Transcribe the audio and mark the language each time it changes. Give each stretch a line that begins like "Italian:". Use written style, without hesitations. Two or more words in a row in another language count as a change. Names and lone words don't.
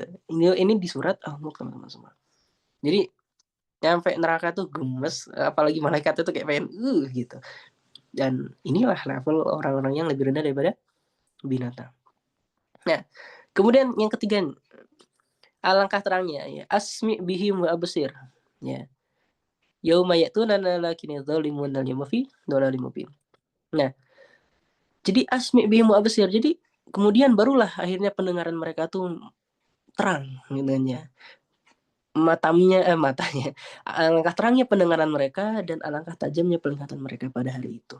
Indonesian: Ini di surat Allah teman-teman semua. Jadi nyampe neraka tuh gemes, apalagi malaikat itu kayak pengen gitu. Dan inilah level orang-orang yang lebih rendah daripada binatang. Nah, kemudian yang ketiga, alangkah terangnya ya,
Arabic: أسمع بهم وأبصر.
Indonesian: Ya.
Arabic: يوم يأتوننا لكن الظالمون اليوم في ضلال مبين.
Indonesian: Nah, jadi
Arabic: أسمع بهم وأبصر.
Indonesian: Jadi kemudian barulah akhirnya pendengaran mereka tuh terang gitu kan ya. Matanya. Alangkah terangnya pendengaran mereka dan alangkah tajamnya penglihatan mereka pada hari itu.